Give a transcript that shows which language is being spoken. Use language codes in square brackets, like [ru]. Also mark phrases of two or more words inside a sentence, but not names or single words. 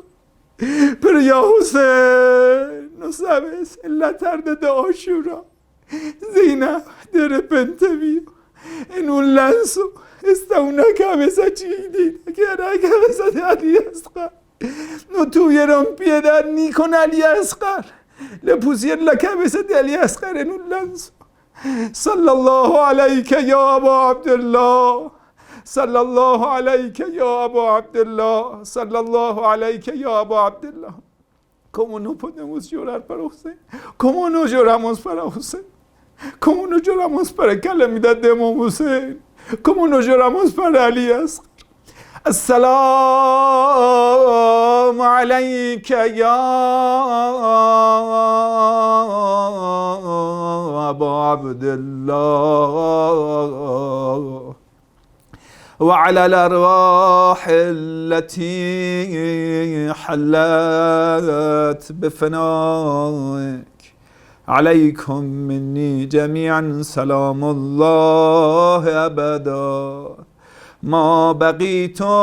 [es] Pero ya Hussein, no sabes, en la tarde de Ashura, Zainab de repente vio en un lanzo está una cabeza chiquitita, que era la cabeza de Ali Asghar. No tuvieron piedad ni con Ali Asghar. Le pusieron la cabeza de Ali Asghar en un lanzo. [ar] صلى الله عليك يا أبا عبد الله. صلى الله عليك يا أبا عبد الله. صلى الله عليك يا أبا عبد الله. [es] ¿Cómo no podemos llorar para Hussein? ¿Cómo no lloramos para Hussein? ¿Cómo no lloramos para la calamidad de Imam Hussein? ¿Cómo no lloramos para Ali Asghar? [ar] السلام عليك يا أبا عبد الله وعلى الأرواح التي حلت بفنائك عليكم مني جميعا سلام الله أبدا ما بقيت